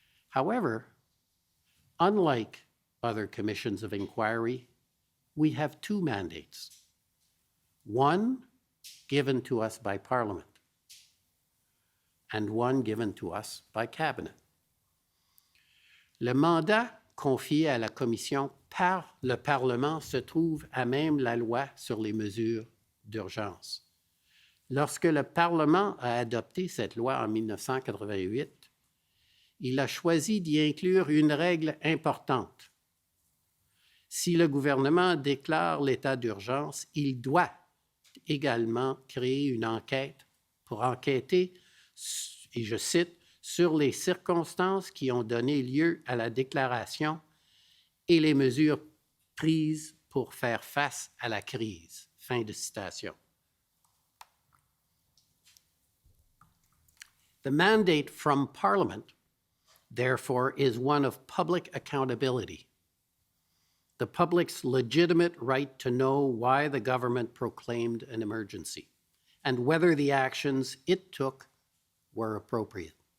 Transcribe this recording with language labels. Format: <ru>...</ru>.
<en>However, unlike other commissions of inquiry, we have two mandates. One given to us by Parliament, and one given to us by Cabinet.</en> <fr>Le mandat confié à la Commission par le Parlement se trouve à même la loi sur les mesures d'urgence. Lorsque le Parlement a adopté cette loi en 1988, il a choisi d'y inclure une règle importante. Si le gouvernement déclare l'état d'urgence, il doit également créer une enquête pour enquêter, et je cite, sur les circonstances qui ont donné lieu à la déclaration et les mesures prises pour faire face à la crise. Fin de citation.</fr> <en>The mandate from Parliament, therefore, is one of public accountability. The public's legitimate right to know why the government proclaimed an emergency and whether the actions it took were appropriate.</en>